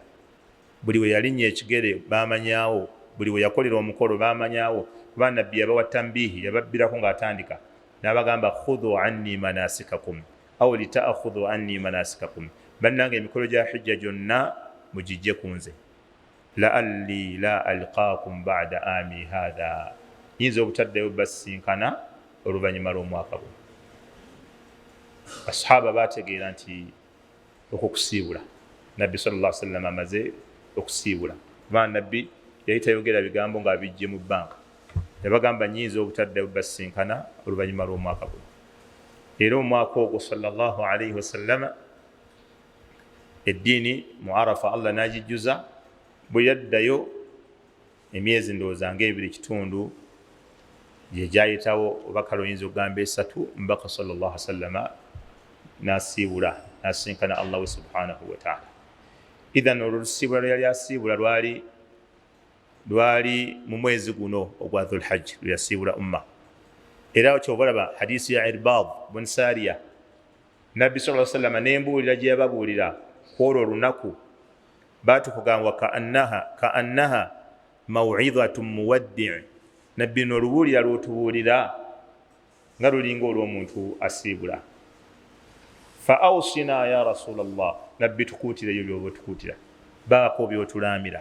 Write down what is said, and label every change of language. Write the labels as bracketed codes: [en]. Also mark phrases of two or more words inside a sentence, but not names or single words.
[lg] Buli we yalinnya ekigere baamanyaawo, buli we yakolera omukolo baamanyaawo, kuba nabbi yabawa tambiihi, yababbirako ng'atandika n'abagamba [ar] خذوا عني مناسككم أو لتأخذوا عني مناسككم, [lg] bannange emikolo gya hijja gyonna mugijje ku nze. [ar] لعلي لا ألقاكم بعد عامي هذا, [lg] yinza obutaddeyo basinkana oluvannyuma lw'omwaka guno. Basahaba baategeera nti okukusiibula nabbi [ar] صلى الله عليه وسلم [lg] amaze okusiibula, kuba nabbi yali tayogera bigambo ng'abijje mu bbanka, yabagamba nyinza obutaddeyo basinkana oluvannyuma lw'omwaka guno. Era omwaka ogwo [ar] صلى الله عليه وسلم [lg] eddiini mu Arafa Allah n'agijjuza. Bwe yaddayo emyezi ndowooza ng'ebiri kitundu gye gyayitawo, oba kale oyinza okugamba esatu, mbaka [ar] صلى الله عليه وسلم [lg] n'asiibula, n'asinkana Allah [ar] سبحانه وتعالى. [lg] Idhan olusiibula lwe yali asiibula lwali mu mwezi guno ogwa Dhul Hajj lwe yasiibula umma. Era kyova olaba hadisi ya Irbad bun Sariya, nabbi [ar] صلى الله عليه وسلم [lg] n'embuulira gye yababuulira kwolwo olunaku batukugamba [ar] كأنها موعظة مودع', [lg] nabbi n'olubuulira lwotubuulira nga lulinga olw'omuntu asiibula. [ar] فأوصنا يا رسول الله, [lg] nabbi tukuutira ebyo byoba otukuutira, baako byotulaamira.